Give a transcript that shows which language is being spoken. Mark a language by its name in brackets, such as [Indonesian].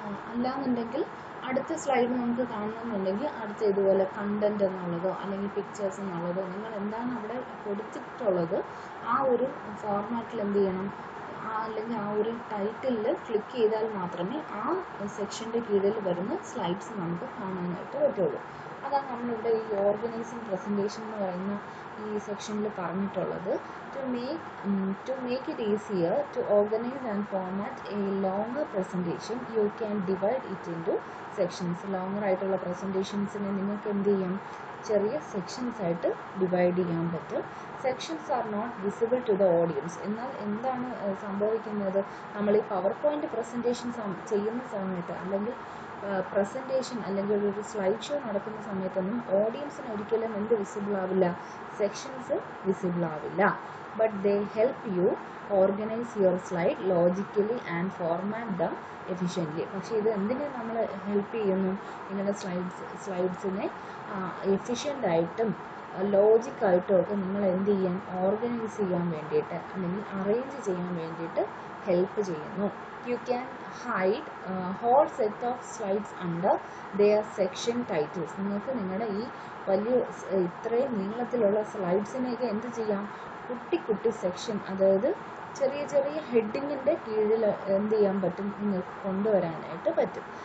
[Malayalam] അല്ലാന്നുണ്ടെങ്കിൽ അടുത്ത സ്ലൈഡ് നമുക്ക് കാണണമെന്നുണ്ടെങ്കിൽ അടുത്ത ഇതുപോലെ കണ്ടന്റ് എന്നുള്ളതോ അല്ലെങ്കിൽ പിക്ചേഴ്സ് എന്നുള്ളതോ നിങ്ങൾ എന്താണ് അവിടെ കൊടുത്തിട്ടുള്ളത് ആ ഒരു ഫോർമാറ്റിൽ എന്ത് ചെയ്യണം, അല്ലെങ്കിൽ ആ ഒരു ടൈറ്റിലിൽ ക്ലിക്ക് ചെയ്താൽ മാത്രമേ ആ സെക്ഷൻ്റെ കീഴിൽ വരുന്ന സ്ലൈഡ്സ് നമുക്ക് കാണാനായിട്ട് പറ്റുള്ളൂ. അതാണ് നമ്മളിവിടെ ഈ ഓർഗനൈസിങ് പ്രസൻറ്റേഷൻ എന്ന് പറയുന്ന ഈ സെക്ഷനിൽ പറഞ്ഞിട്ടുള്ളത്. [English] To make it easier to organize and format a longer presentation, you can divide it into sections. [Malayalam] Longer ആയിട്ടുള്ള പ്രസൻറ്റേഷൻസിനെ നിങ്ങൾക്ക് എന്ത് ചെയ്യാം, ചെറിയ സെക്ഷൻസ് ആയിട്ട് ഡിവൈഡ് ചെയ്യാൻ പറ്റും. [English] Sections are not visible to the audience. [Malayalam] എന്നാൽ എന്താണ് സംഭവിക്കുന്നത്, നമ്മൾ ഈ പവർ പോയിന്റ് പ്രസൻറ്റേഷൻ ചെയ്യുന്ന സമയത്ത് അല്ലെങ്കിൽ പ്രസൻറ്റേഷൻ അല്ലെങ്കിൽ ഒരു സ്ലൈഡ് ഷോ നടക്കുന്ന സമയത്തൊന്നും ഓഡിയൻസിന് ഒരിക്കലും എന്ത് വിസിബിൾ ആവില്ല, സെക്ഷൻസ് വിസിബിൾ ആവില്ല. [English] But they help you organize your slide logically and format them efficiently. [Malayalam] പക്ഷേ ഇത് എന്തിനെ നമ്മൾ ഹെൽപ്പ് ചെയ്യുന്നു, നിങ്ങളുടെ സ്ലൈഡ്സിനെ എഫിഷ്യൻ്റായിട്ടും ലോജിക്കായിട്ടും ഒക്കെ നിങ്ങൾ എന്ത് ചെയ്യാൻ, ഓർഗനൈസ് ചെയ്യാൻ വേണ്ടിയിട്ട് അല്ലെങ്കിൽ അറേഞ്ച് ചെയ്യാൻ വേണ്ടിയിട്ട് ഹെൽപ്പ് ചെയ്യുന്നു. [English] You can hide whole set of slides under their section titles. [Malayalam] നിങ്ങൾക്ക് നിങ്ങളുടെ ഈ വലിയ ഇത്രയും നീളത്തിലുള്ള സ്ലൈഡ്സിനെയൊക്കെ എന്ത് ചെയ്യാം, കുട്ടി സെക്ഷൻ, അതായത് ചെറിയ ഹെഡിങ്ങിൻ്റെ കീഴിൽ എന്ത് ചെയ്യാൻ പറ്റും, നിങ്ങൾക്ക് കൊണ്ടുവരാനായിട്ട് പറ്റും.